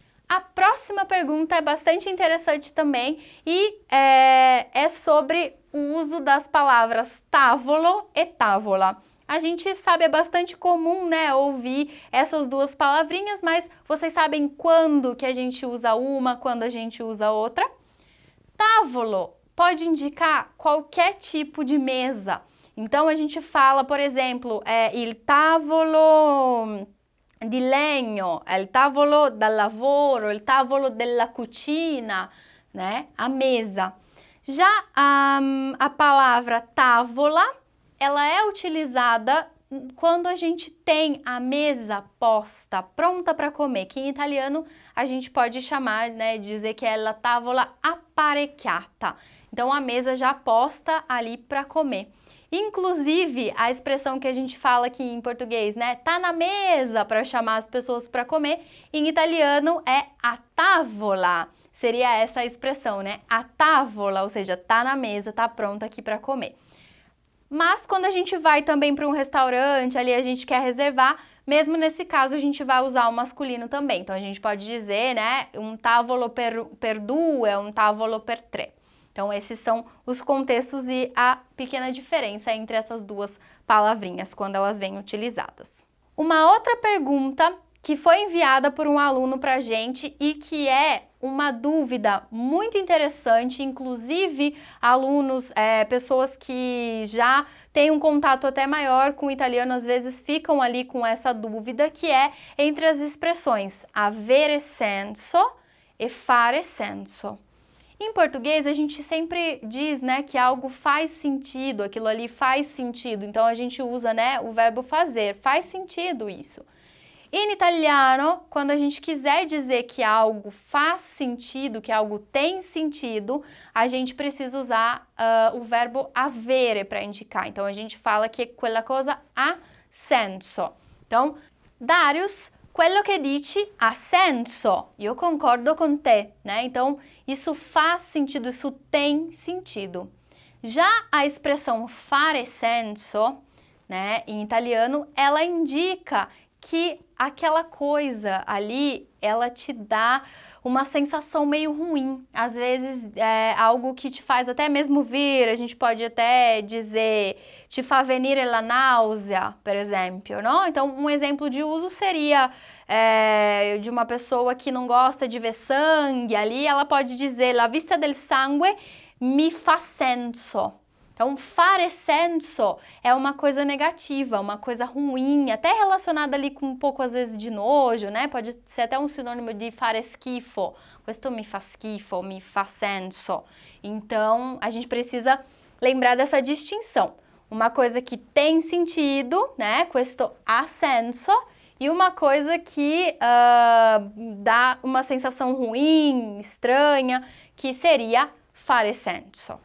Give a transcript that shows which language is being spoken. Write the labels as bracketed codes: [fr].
[pt] A próxima pergunta é bastante interessante também e é sobre o uso das palavras tavolo e tavola. A gente sabe, é bastante comum, né, ouvir essas duas palavrinhas, mas vocês sabem quando que a gente usa uma, quando a gente usa outra? Tavolo pode indicar qualquer tipo de mesa. Então, a gente fala, por exemplo, [it] il tavolo di legno, il tavolo da lavoro, il tavolo della cucina, [pt] né, a mesa. Já a palavra tavola, ela é utilizada quando a gente tem a mesa posta, pronta para comer, que em italiano a gente pode chamar, né, dizer que é [it] la tavola apparecchiata. [pt] Então, a mesa já posta ali para comer. Inclusive, a expressão que a gente fala aqui em português, né, tá na mesa para chamar as pessoas para comer, em italiano é [it] a tavola. [pt] Seria essa a expressão, né, [it] a tavola, [pt] ou seja, tá na mesa, tá pronta aqui para comer. Mas quando a gente vai também para um restaurante, ali a gente quer reservar, mesmo nesse caso a gente vai usar o masculino também. Então a gente pode dizer, né, [it] un tavolo per due, un tavolo per tre. [pt] Então esses são os contextos e a pequena diferença entre essas duas palavrinhas quando elas vêm utilizadas. Uma outra pergunta que foi enviada por um aluno para a gente e que é uma dúvida muito interessante, inclusive alunos, pessoas que já têm um contato até maior com o italiano, às vezes ficam ali com essa dúvida, que é entre as expressões [it] avere senso [pt] e [it] fare senso. [pt] Em português, a gente sempre diz, né, que algo faz sentido, aquilo ali faz sentido, então a gente usa, né, o verbo fazer, faz sentido isso. Em italiano, quando a gente quiser dizer que algo faz sentido, que algo tem sentido, a gente precisa usar o verbo avere para indicar. Então, a gente fala que [it] quella cosa ha senso. [pt] Então, [it] Darius, quello che dici ha senso. Io concordo con te, [pt] né? Então, isso faz sentido, isso tem sentido. Já a expressão [it] fare senso, [pt] né, em italiano, ela indica que aquela coisa ali, ela te dá uma sensação meio ruim. Às vezes é algo que te faz até mesmo vir, a gente pode até dizer, [it] te fa venire la náusea, [pt] por exemplo, não? Então, um exemplo de uso seria de uma pessoa que não gosta de ver sangue ali, ela pode dizer, [it] la vista del sangue mi fa senso. [pt] Então, fare senso é uma coisa negativa, uma coisa ruim, até relacionada ali com um pouco, às vezes, de nojo, né? Pode ser até um sinônimo de [it] fare schifo. Questo mi fa schifo, mi fa senso. [pt] Então, a gente precisa lembrar dessa distinção. Uma coisa que tem sentido, né? [it] Questo ha senso. [pt] E uma coisa que dá uma sensação ruim, estranha, que seria [it] fare senso.